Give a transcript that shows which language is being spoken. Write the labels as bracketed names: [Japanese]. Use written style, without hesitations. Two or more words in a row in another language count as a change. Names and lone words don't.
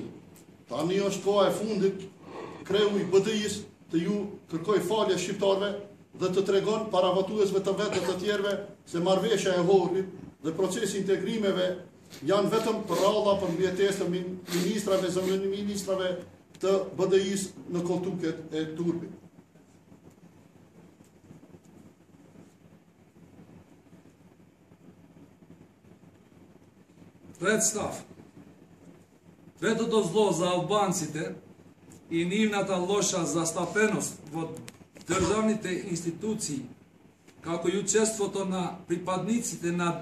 [Albanian] Tani është koha e fundit, kreu i BDI-s të ju kërkoj falje shqiptarëve dhe të tregon para votuesve të vetë dhe të tjerëve se marrëveshja e Ohridit dhe procesi integrimeve janë vetëm përralla për mbjetesë të ministrave, zëvendëministrave të BDI-s në koltuket e Turpit. [Macedonian] Трет став. Третото зло за албанците и нивната лоша застапеност во државните институции, како и учеството на припадниците на